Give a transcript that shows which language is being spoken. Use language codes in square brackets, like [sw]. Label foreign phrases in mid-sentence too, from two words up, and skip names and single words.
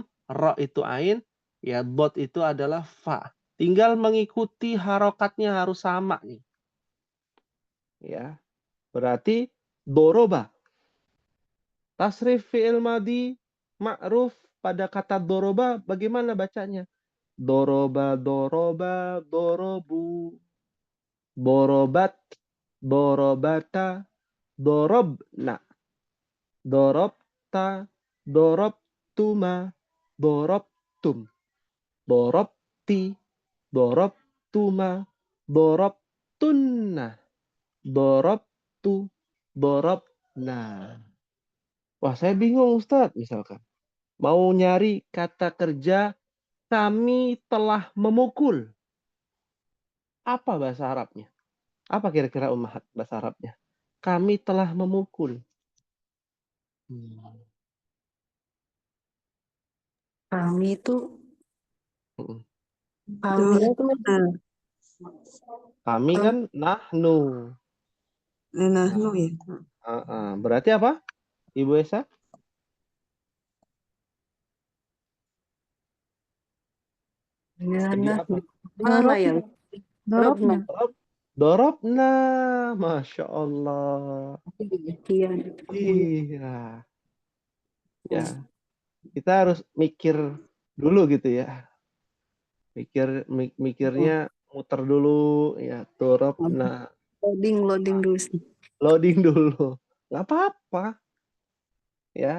[id] Ro itu ain. Ya, dot itu adalah fa. Tinggal mengikuti harokatnya harus sama nih. Ya. Berarti doroba. Tasrif [ar] فعل ماض معروف [id] pada kata doroba bagaimana bacanya? [ar] ضرب ضربا ضربوا. ضربت ضربتا ضربن. ضربتَ ضربتما ضربتم. ضربتِ ضربتما ضربتن. ضربتُ ضربنا. [id] Wah, saya bingung Ustadz misalkan. Mau nyari kata kerja kami telah memukul. Apa bahasa Arabnya? Apa kira-kira Ummahat bahasa Arabnya? Kami telah memukul. Kami itu Mm. kami itu Kami kan nahnu. Nahnu ya. Berarti apa, Ibu Esa? Jadi Nah, apa? mana ya? Dorobna. Dorobna. [ar] ما شاء الله. [id] Iya. Iya. Ya. Kita harus mikir dulu gitu ya. Mikirnya muter dulu ya. Dorobna. Loading dulu sih. Loading dulu. Nggak apa-apa. Ya.